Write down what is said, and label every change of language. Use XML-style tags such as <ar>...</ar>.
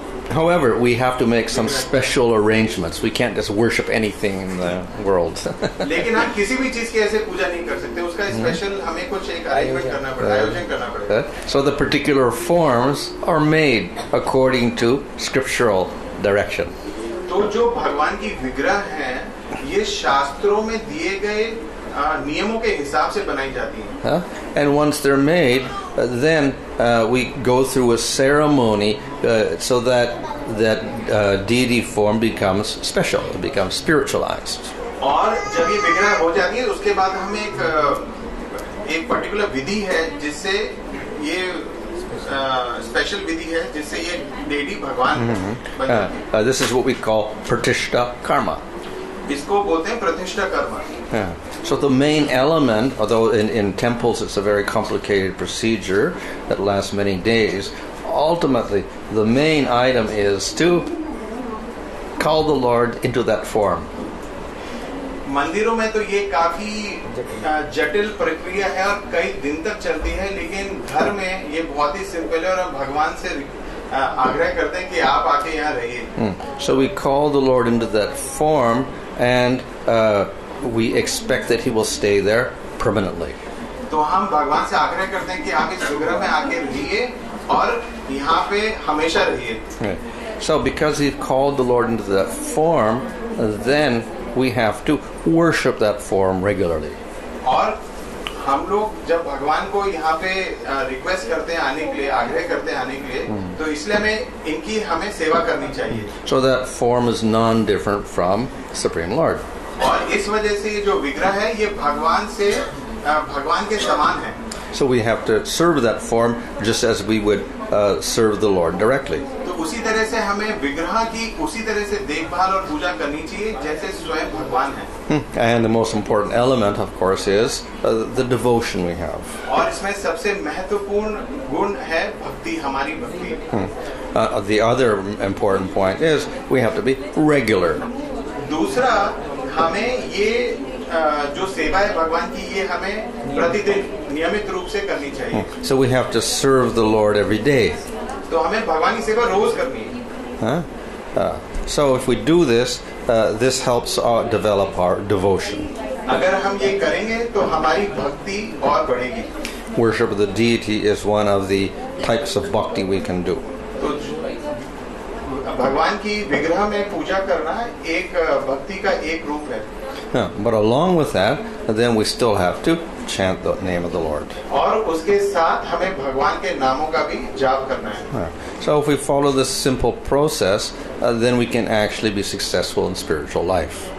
<en>However, we have to make some special arrangements. We can't just worship anything in the world.</en> <hi>लेकिन हम किसी भी चीज की ऐसे पूजा नहीं कर सकते. उसका स्पेशल हमें कुछ एक अरेंजमेंट करना पड़ेगा, आयोजन करना पड़ेगा.</hi> <en>So the particular forms are made according to scriptural direction.</en> <hi>तो जो भगवान की विग्रह हैं, ये शास्त्रों में दिए गए नियमों के हिसाब से बनाई जाती हैं.</hi> <en>And once they're made, then we go through a ceremony so that deity form becomes special, it becomes spiritualized.</en> <hi>और जब ये विग्रह हो जाती है, उसके बाद हम एक पर्टिकुलर विधि है जिससे ये स्पेशल विधि है जिससे ये deity भगवान बन जाती है.</hi> <en>This is what we call pratishtha karma.</en> <hi>इसको बोलते हैं प्रतिष्ठा कर्म.</hi> <en>So the main element, although in temples it's a very complicated procedure that lasts many days, ultimately the main item is to call the Lord into that form.</en> <hi>मंदिरों में तो ये काफी जटिल प्रक्रिया है और कई दिन तक चलती है, लेकिन घर में ये बहुत ही सिंपल है और हम भगवान से आग्रह करते हैं कि आप आके यहाँ रहिए.</hi> <en>So we call the Lord into that form and we expect that He will stay there permanently.</en> <hi>तो हम भगवान से आग्रह करते हैं कि आप इस विग्रह में आके रहिए और यहाँ पे हमेशा रहिए.</hi> <en>So because He called the Lord into that form, then we have to worship that form regularly.</en> <hi>और हम लोग जब भगवान को यहाँ पे रिक्वेस्ट करते हैं आने के लिए, आग्रह करते हैं आने के लिए, तो इसलिए हमें सेवा करनी चाहिए.</hi> <en>So that form is non-different from Supreme Lord.</en> <hi>और इस वजह से ये जो विग्रह है, ये भगवान के समान है.</hi> <en>So we have to serve that form just as we would serve the Lord directly.</en> <hi>तो उसी तरह से हमें विग्रह की उसी तरह से देखभाल और पूजा करनी चाहिए जैसे स्वयं भगवान है.</hi> <en>And the most important element, of course, is the devotion we have.</en> <hi>और इसमें सबसे महत्वपूर्ण गुण है भक्ति, हमारी भक्ति.</hi> <en>The other important point is we have to be regular.</en> <hi>दूसरा, हमें ये जो सेवा है भगवान की, ये हमें प्रतिदिन नियमित रूप से करनी चाहिए.</hi> <en>So we have to serve the Lord every day.</en> <hi>तो हमें भगवान की सेवा रोज करनी है.</hi> <en>So if we do this, this helps develop our devotion.</en> <hi>अगर हम ये करेंगे तो हमारी भक्ति और बढ़ेगी.</hi> <en>Worship of the deity is one of the types of bhakti we can do.</en> <hi>तो भगवान की विग्रह में पूजा करना एक भक्ति का एक रूप है.</hi> <en>But along with that, then we still have to chant the name of the Lord.</en> <hi>और उसके साथ हमें भगवान के नामों का भी जाप करना है.</hi> <en>So if we follow this simple process, then we can actually be successful in spiritual life.</en>